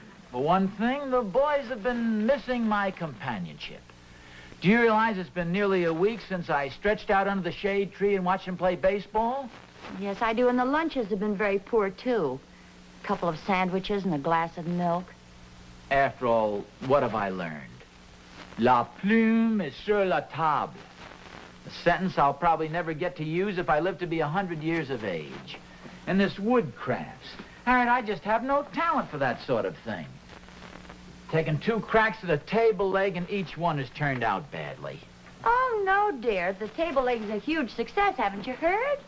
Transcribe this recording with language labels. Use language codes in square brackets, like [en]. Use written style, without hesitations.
[en] For one thing, the boys have been missing my companionship. Do you realize it's been nearly a week since I stretched out under the shade tree and watched them play baseball? Yes, I do. And the lunches have been very poor, too. A couple of sandwiches and a glass of milk. After all, what have I learned? [fr] La plume est sur la table. [en] A sentence I'll probably never get to use if I live to be 100 years of age. And this woodcrafts. Harriet, I just have no talent for that sort of thing. Taken 2 cracks at a table leg, and each one has turned out badly. Oh, no, dear. The table leg's a huge success. Haven't you heard?